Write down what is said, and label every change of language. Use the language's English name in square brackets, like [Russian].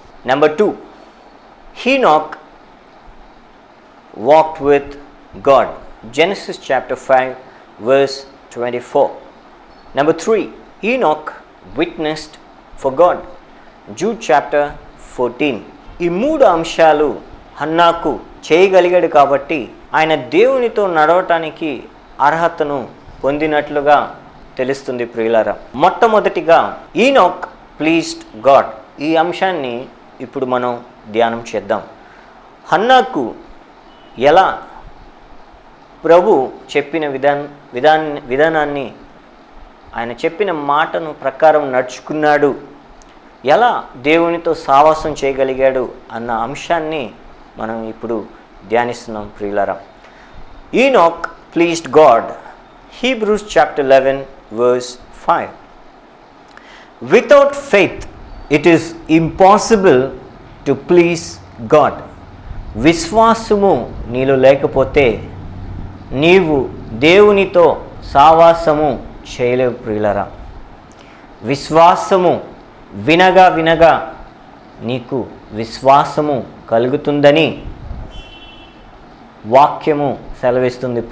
[English] Number 2, Enoch walked with God. Genesis chapter 5 verse 24. Number 3, Enoch witnessed for God. Jude chapter 14. [Telugu] ఈ 3 అంశాలు హన్నాకు చేయగలిగాడు కాబట్టి ఆయన దేవునితో నడవటానికి అర్హతను పొందినట్లుగా తెలుస్తుంది. ప్రియులారా, మొట్టమొదటిగా [English] Enoch pleased God. [Telugu] ఈ అంశాన్ని ఇప్పుడు మనం ధ్యానం చేద్దాం. హన్నాకు ఎలా ప్రభు చెప్పిన విధానాన్ని, ఆయన చెప్పిన మాటను ప్రకారం నడుచుకున్నాడు, ఎలా దేవునితో సావాసం చేయగలిగాడు అన్న అంశాన్ని మనం ఇప్పుడు ధ్యానిస్తున్నాం. [English] ప్రియులారా, Enoch pleased God. Hebrews chapter 11 verse 5. Without faith it is impossible to please God. [Telugu] విశ్వాసము నీలో లేకపోతే నీవు దేవునితో సావాసము చేయలేవు. ప్రియులారా, విశ్వాసము వినగా నీకు విశ్వాసము కలుగుతుందని వాక్యము సెలవిస్తుంది.